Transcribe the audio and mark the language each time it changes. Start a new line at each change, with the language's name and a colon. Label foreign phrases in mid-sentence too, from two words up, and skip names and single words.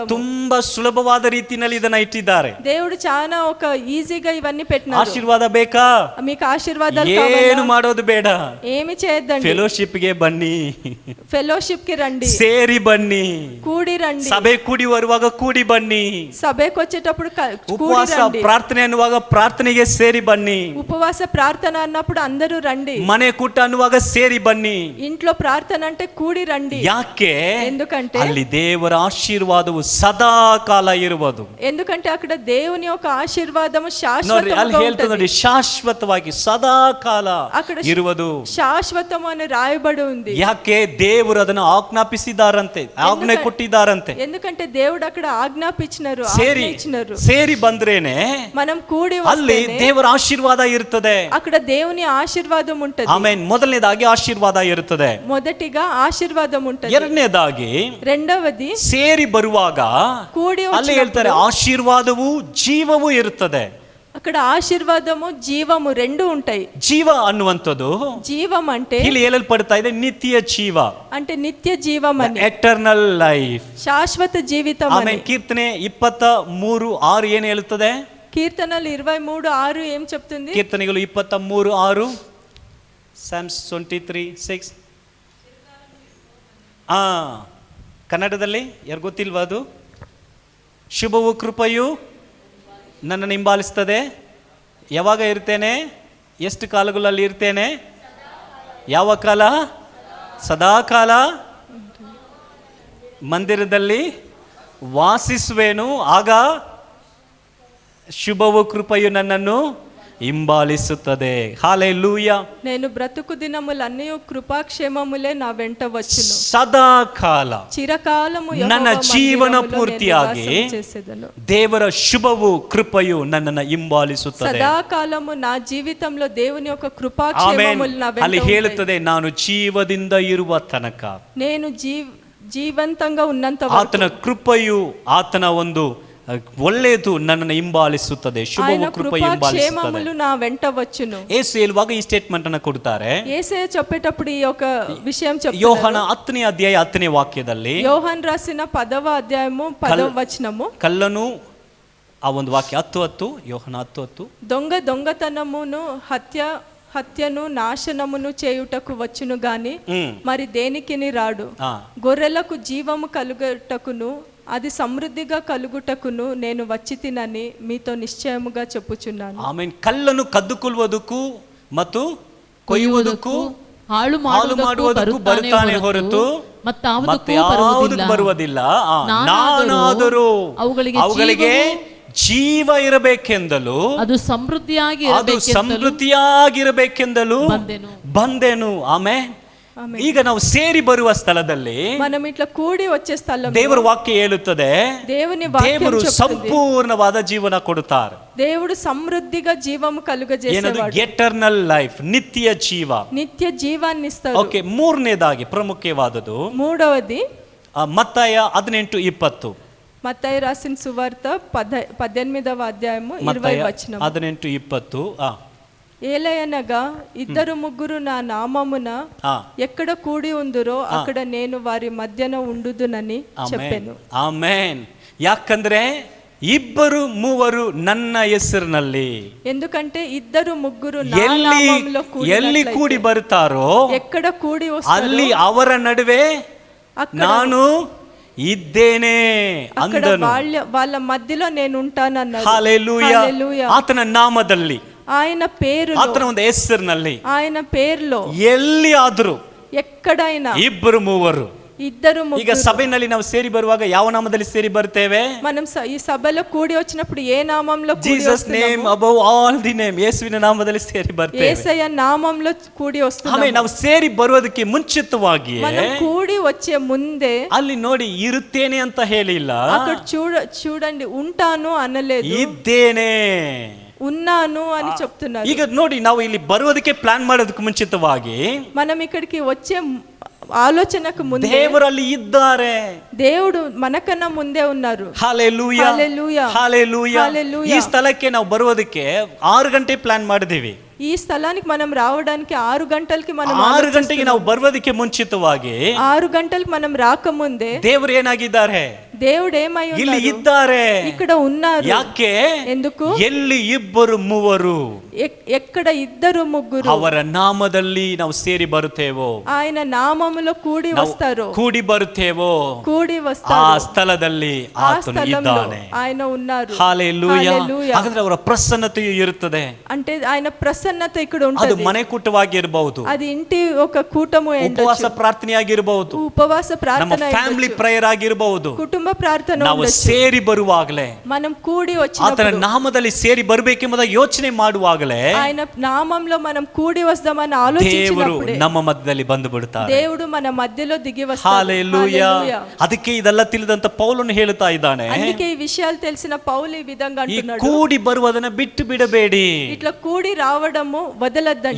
Kannada: ತುಂಬಾ ಸುಲಭವಾದ ರೀತಿಯಲ್ಲಿ ಇದನ್ನ ಇಟ್ಟಿದ್ದಾರೆ.
Telugu: దేవుడు చాలా ఒక ఈజీగా ఇవన్నీ పెట్టినారు.
Kannada: ಆಶೀರ್ವಾದ ಬೇಕಾ?
Telugu: మీకు ఆశీర్వాదాలు
Kannada: ಏನು
Telugu: కావాలా?
Kannada: ಮಾಡೋದು ಬೇಡ.
Telugu: ఏమి చేయొద్దండి.
Kannada: ಫೆಲೋಶಿಪ್ ಗೆ ಬನ್ನಿ,
Telugu: ఫెలోషిప్ కి రండి,
Kannada: ಸೇರಿ ಬನ್ನಿ,
Telugu: కూడి రండి.
Kannada: ಸಭೆ ಕೂಡಿ ಬರುವಾಗ ಕೂಡಿ ಬನ್ನಿ,
Telugu: సభకు వచ్చేటప్పుడు కూడి
Kannada: ಉಪವಾಸ
Telugu: రండి.
Kannada: ಪ್ರಾರ್ಥನೆ ಅನ್ನುವಾಗ ಪ್ರಾರ್ಥನೆಗೆ ಸೇರಿ ಬನ್ನಿ,
Telugu: ఉపవాస ప్రార్థన అన్నప్పుడు అందరూ రండి.
Kannada: ಮನೆ ಕೂಟ ಅನ್ನುವಾಗ ಸೇರಿ ಬನ್ನಿ.
Telugu: ఇంట్లో ప్రార్థన అంటే కూడి రండి.
Kannada: ಯಾಕೆ?
Telugu: ఎందుకంటే
Kannada: ಅಲ್ಲಿ ದೇವರ ಆಶೀರ್ವಾದವು ಸದಾ ಕಾಲ ಇರುವುದು.
Telugu: ఎందుకంటే అక్కడ దేవుని యొక్క ఆశీర్వాదము
Kannada: ನೋಡಿ, ಅಲ್ಲಿ
Telugu: శాశ్వతంగా
Kannada: ಹೇಳ್ತದೆ ನೋಡಿ,
Telugu: ఉంటుంది.
Kannada: ಶಾಶ್ವತವಾಗಿ ಸದಾ ಕಾಲ
Telugu: అక్కడ
Kannada: ಇರುವುದು.
Telugu: శాశ్వతము అని రాయబడి ఉంది.
Kannada: ಯಾಕೆ? ದೇವರು ಅದನ್ನು ಆಜ್ಞಾಪಿಸಿದಾರಂತೆ, ಆಜ್ಞೆ ಕೊಟ್ಟಿದ್ದಾರಂತೆ.
Telugu: ఎందుకంటే దేవుడు అక్కడ ఆజ్ఞాపించినారు,
Kannada: ಸೇರಿ
Telugu: ఆజ్ఞించినారు.
Kannada: ಸೇರಿ ಬಂದ್ರೇನೆ
Telugu: మనం కూడి
Kannada: ಅಲ್ಲಿ
Telugu: వస్తేనే
Kannada: ದೇವರ ಆಶೀರ್ವಾದ ಇರ್ತದೆ.
Telugu: అక్కడ దేవుని ఆశీర్వాదం ఉంటది.
Kannada: ಆಮೇಲೆ ಮೊದಲನೇದಾಗಿ ಆಶೀರ್ವಾದ ಇರುತ್ತದೆ.
Telugu: మొదటిగా ఆశీర్వాదం ఉంటది.
Kannada: ಎರಡನೇದಾಗಿ
Telugu: రెండవది
Kannada: ಸೇರಿ ಬರುವಾಗ
Telugu: కూడి
Kannada: ಅಲ್ಲಿ ಹೇಳ್ತಾರೆ ಆಶೀರ್ವಾದವು ಜೀವವೂ ಇರುತ್ತದೆ.
Telugu: అక్కడ ఆశీర్వాదము జీవము రెండు ఉంటాయి.
Kannada: ಜೀವ ಅನ್ನುವಂಥದ್ದು
Telugu: జీవం అంటే
Kannada: ಇಲ್ಲಿ ಹೇಳಲ್ಪಡ್ತಾ ಇದೆ ನಿತ್ಯ ಜೀವ,
Telugu: అంటే నిత్య జీవం అని,
English: eternal life.
Telugu: శాశ్వత జీవితం అని.
Kannada: ಆಮೇಲೆ ಕೀರ್ತನೆ 23:6 ಏನು ಹೇಳುತ್ತದೆ?
Telugu: కీర్తనలు 23:6 ఏం చెప్తుంది?
Kannada: ಕೀರ್ತನೆಗಳು 23:6 Psalms 23:6. ಕನ್ನಡದಲ್ಲಿ ಯಾರು ಗೊತ್ತಿಲ್ವಾ ಅದು? ಶುಭವು ಕೃಪೆಯು ನನ್ನನ್ನು ಹಿಂಬಾಲಿಸ್ತದೆ. ಯಾವಾಗ ಇರ್ತೇನೆ? ಎಷ್ಟು ಕಾಲಗಳಲ್ಲಿ ಇರ್ತೇನೆ? ಯಾವ ಕಾಲ? ಸದಾಕಾಲ ಮಂದಿರದಲ್ಲಿ ವಾಸಿಸುವೆನು, ಆಗ ಶುಭವು ಕೃಪೆಯು ನನ್ನನ್ನು ಹಿಂಬಾಲಿಸುತ್ತದೆ.
Telugu: హల్లెలూయా. నేను బ్రతుకు దినములన్నీ కృపాక్షేమములే నా వెంట వచ్చును.
Kannada: ಸದಾಕಾಲ
Telugu: ಚಿರಕಾಲము
Kannada: ನನ್ನ ಜೀವನ ಪೂರ್ತಿಯಾಗಿ ದೇವರ ಶುಭವು ಕೃಪೆಯು ನನ್ನನ್ನು ಹಿಂಬಾಲಿಸುತ್ತದೆ.
Telugu: ಸದಾಕಾಲము నా జీవితంలో దేవుని యొక్క కృపాక్షేమములు నా వెంట
Kannada: ಅಲ್ಲಿ ಹೇಳುತ್ತದೆ, ನಾನು ಜೀವದಿಂದ ಇರುವ ತನಕ,
Telugu: నేను ಜೀವಂತಂగా ఉన్నంత వరకు
Kannada: ಆತನ ಕೃಪೆಯು, ಆತನ ಒಂದು ಒಳ್ಳೆಯದು ನನ್ನನ್ನು ಹಿಂಬಾಲಿಸುತ್ತದೆ. ಶುಭವು ಕೃಪೆಯು ಹಿಂಬಾಲಿಸುತ್ತದೆ.
Telugu: నా వెంట వచ్చును.
Kannada: ಯೇಸು ಹೇಳುವಾಗ ಈ ಸ್ಟೇಟ್ಮೆಂಟ್ ಅನ್ನು ಕೊಡ್ತಾರೆ.
Telugu: యేసయ్య చెప్పేటప్పుడు ఈ యొక్క విషయం చెప్తారు.
Kannada: ಯೋಹನ 10ನೇ ಅಧ್ಯಾಯ 10ನೇ ವಾಕ್ಯದಲ್ಲಿ,
Telugu: యోహన్ రాసిన 10వ అధ్యాయము 10వ వచనము,
Kannada: ಕಳ್ಳನು ಆ ಒಂದು ವಾಕ್ಯ 10:10, ಯೋಹನ 10:10,
Telugu: దొంగతనమును హత్యను నాశనమును చేయుటకు వచ్చును గాని మరి దేనికిని రాడు. గొర్రెలకు జీవము కలుగుటకును అది సమృద్ధిగా కలుగుటకును నేను వచ్చి తినని మీతో నిశ్చయముగా చెప్పుచున్నాను.
Kannada: ಆಮೆನ್. ಕಳ್ಳನು ಕದ್ದುಕೊಳ್ಳುವುದಕ್ಕೂ ಮತ್ತು ಕೊಯ್ಯುವುದಕ್ಕೂ ಹಾಳು ಮಾಡುವುದಕ್ಕೂ ಬರುತ್ತಾನೆ ಹೊರತು ಮತ್ತಾವುದಕ್ಕೂ ಬರುವುದಿಲ್ಲ. ನಾನಾದರೂ ಅವುಗಳಿಗೆ ಜೀವ ಇರಬೇಕೆಂದಲು, ಅದು ಸಮೃದ್ಧಿಯಾಗಿರಬೇಕೆಂದಲು ಬಂದೆನು. ಆಮೆನ್. ಈಗ ನಾವು ಸೇರಿ ಬರುವ ಸ್ಥಳದಲ್ಲಿ,
Telugu: మనం ఇట్లా కూడి వచ్చే స్థలంలో
Kannada: ದೇವರ ವಾಕ್ಯ ಹೇಳುತ್ತದೆ, ದೇವರು ಸಂಪೂರ್ಣವಾದ ಜೀವನ ಕೊಡುತ್ತಾರೆ.
Telugu: దేవుడు సమృద్ధిగా జీవము కలుగజేసేవాడు.
English: eternal life,
Kannada: ನಿತ್ಯ ಜೀವ,
Telugu: నిత్య జీవాన్ని ఇస్తాడు.
Kannada: ಓಕೆ. ಮೂರನೇದಾಗಿ ಪ್ರಮುಖವಾದದ್ದು,
Telugu: మూడవది
Kannada: ಮತ್ತಾಯ 18:20.
Telugu: మత్తయి రాసిన సువార్త 18వ అధ్యాయము 20వ వచనం.
Kannada: 18:20.
Telugu: ఏలయనగా ఇద్దరు ముగ్గురు నా నామమున ఎక్కడ కూడి ఉందురో అక్కడ నేను వారి మధ్యన ఉండుదునని చెప్పెను.
Kannada: ಆಮೆನ್. ಯಾಕಂದ್ರೆ ಇಬ್ಬರು ಮೂವರು ನನ್ನ ಹೆಸರಿನಲ್ಲಿ,
Telugu: ఎందుకంటే ఇద్దరు ముగ్గురు నా నామములో
Kannada: ಎಲ್ಲಿ ಕೂಡಿ ಬರ್ತಾರೋ
Telugu: ఎక్కడ కూడి వస్తారో
Kannada: ಅಲ್ಲಿ ಅವರ ನಡುವೆ ನಾನು ಇದ್ದೇನೆ ಅಂದನು.
Telugu: వాళ్ళ మధ్యలో నేను ఉంటానన్నాడు. హల్లెలూయా.
Kannada: ಆತನ ನಾಮದಲ್ಲಿ,
Telugu: ఆయన పేరు,
Kannada: ಆತನ ಒಂದು ಹೆಸರಿನಲ್ಲಿ,
Telugu: ఆయన పేరులో
Kannada: ಎಲ್ಲಿ ಆದರೂ
Telugu: ఎక్కడైనా
Kannada: ಇಬ್ಬರು ಮೂವರು.
Telugu: ఇద్దరు
Kannada: ಈಗ ಸಭೆಯಲ್ಲಿ ನಾವು ಸೇರಿ ಬರುವಾಗ ಯಾವ ನಾಮದಲ್ಲಿ ಸೇರಿ ಬರ್ತೇವೆ?
Telugu: మనం ఈ సభలో కూడి వచ్చినప్పుడు ఏ నామంలో కూడి
English: Jesus name above all the name,
Kannada: ಯೇಸುವಿನ ನಾಮದಲ್ಲಿ ಸೇರಿ ಬರ್ತೇವೆ.
Telugu: యేసయ్య నామంలో కూడి వస్తున్నాము.
Kannada: ಆಮೇಲೆ ನಾವು ಸೇರಿ ಬರುವುದಕ್ಕೆ ಮುಂಚಿತವಾಗಿ
Telugu: మనం కూడి వచ్చే ముందే
Kannada: ಅಲ್ಲಿ ನೋಡಿ, ಇರುತ್ತೇನೆ ಅಂತ ಹೇಳಿಲ್ಲ,
Telugu: అక్కడ చూడండి, ఉంటాను అనలేదు,
Kannada: ಇದ್ದೇನೆ,
Telugu: ఉన్నాను అని చెప్తున్నారు.
Kannada: ಈಗ ನೋಡಿ, ನಾವು ಇಲ್ಲಿ ಬರುವುದಕ್ಕೆ ಪ್ಲಾನ್ ಮಾಡೋದಕ್ಕೆ ಮುಂಚಿತವಾಗಿ
Telugu: మనం ఇక్కడికి వచ్చే ఆలోచనకు ముందే
Kannada: ದೇವರಲ್ಲಿ ಇದ್ದಾರೆ.
Telugu: దేవుడు మనకన్నా ముందే ఉన్నారు.
Kannada: ಹಲ್ಲೆಲೂಯಾ, ಹಲ್ಲೆಲೂಯಾ, ಹಲ್ಲೆಲೂಯಾ. ಈ ಸ್ಥಳಕ್ಕೆ ನಾವು ಬರುವುದಕ್ಕೆ 6 ಗಂಟೆ ಪ್ಲಾನ್ ಮಾಡಿದೀವಿ.
Telugu: ఈ స్థలానికి మనం రావడానికి 6 గంటలకి మనం
Kannada: 6 ಗಂಟೆಗೆ ನಾವು ಬರುವುದಕ್ಕೆ ಮುಂಚಿತವಾಗಿ
Telugu: 6 గంటలకు మనం రాకముందే
Kannada: ದೇವರು ಏನಾಗಿದ್ದಾರೆ?
Telugu: దేవుడు ఏమై ఉన్నారు?
Kannada: ಇಲ್ಲಿ ಇದ್ದಾರೆ,
Telugu: ఇక్కడ ఉన్నారు.
Kannada: ಯಾಕೆ?
Telugu: ఎందుకు?
Kannada: ಎಲ್ಲಿ ಇಬ್ಬರು ಮೂವರು,
Telugu: ఎక్కడ ఇద్దరు ముగ్గురు
Kannada: ಅವರ ನಾಮದಲ್ಲಿ ನಾವು ಸೇರಿ ಬರುತ್ತೇವೋ,
Telugu: ఆయన నామములో కూడి వస్తారు,
Kannada: ಕೂಡಿ ಬರುತ್ತೇವೋ,
Telugu: కూడి
Kannada: ಆ
Telugu: వస్తారు,
Kannada: ಸ್ಥಳದಲ್ಲಿ
Telugu: ఆ
Kannada: ಆತನು
Telugu: స్థలంలో
Kannada: ಇದ್ದಾನೆ.
Telugu: ఆయన ఉన్నారు.
Kannada: ಹಲ್ಲೆಲೂಯಾ. ಹಾಗಾದ್ರೆ ಅವರ ಪ್ರಸನ್ನತೆಯು ಇರುತ್ತದೆ.
Telugu: అంటే ఆయన ప్రసన్నత ఇక్కడ
Kannada: ಅದು
Telugu: ఉంటుంది.
Kannada: ಮನೆ ಕೂಟವಾಗಿರಬಹುದು,
Telugu: అది ఇంటి ఒక కూటము
Kannada: ಉಪವಾಸ ಪ್ರಾರ್ಥನೆಯಾಗಿರಬಹುದು,
Telugu: ఉపవాಸ
Kannada: ನಮ್ಮ
Telugu: ప్రార్థన
English: family prayer
Kannada: ಆಗಿರಬಹುದು.
Telugu: కుటుంబ ప్రార్థన
Kannada: ನಾವು
Telugu: ఉండొచ్చు.
Kannada: ಸೇರಿ ಬರುವಾಗಲೇ,
Telugu: మనం కూడి
Kannada: ಆತನ
Telugu: వచ్చినప్పుడు,
Kannada: ನಾಮದಲ್ಲಿ ಸೇರಿ ಬರಬೇಕೆಂಬುದ ಯೋಚನೆ ಮಾಡುವಾಗಲೇ
Telugu: ఆయన నామంలో మనం కూడి వస్తామని
Kannada: ದೇವರು
Telugu: ఆలోచించినప్పుడే
Kannada: ನಮ್ಮ ಮಧ್ಯದಲ್ಲಿ ಬಂದು ಬಿಡುತ್ತಾರೆ.
Telugu: దేవుడు మన మధ్యలో దిగి వస్తాడు. హల్లెలూయా. హల్లెలూయా.
Kannada: ಅದಕ್ಕೆ ಇದೆಲ್ಲ ತಿಳಿದಂತ ಪೌಲನು ಹೇಳ್ತಾ ಇದ್ದಾನೆ,
Telugu: అందుకే ఈ విషయాలు తెలిసిన పౌలు ఈ విధంగా
Kannada: ಈ
Telugu: అంటున్నాడు,
Kannada: ಕೂಡಿ ಬರುವುದನ್ನ ಬಿಟ್ಟು ಬಿಡಬೇಡಿ.
Telugu: ఇట్లా కూడి రావడము వదలద్దండి.